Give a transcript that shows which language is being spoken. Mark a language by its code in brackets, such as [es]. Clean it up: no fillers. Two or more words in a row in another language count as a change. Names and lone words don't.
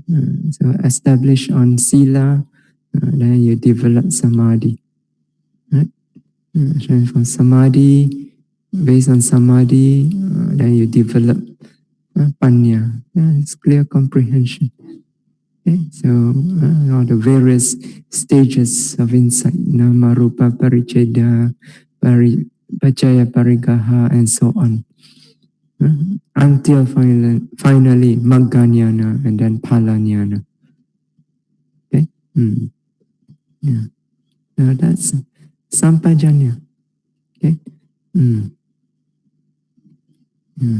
[en] So establish on sila, then you develop samadhi. Right? From samadhi, based on samadhi, then you develop panya. It's clear comprehension. Okay? So all the various stages of insight, [pi] nama rupa paricheda, pacaya parigaha, [en] and so on. Until finally Magganyana and then Palanyana. Okay? Yeah. So that's Sampajanya. Okay? Yeah.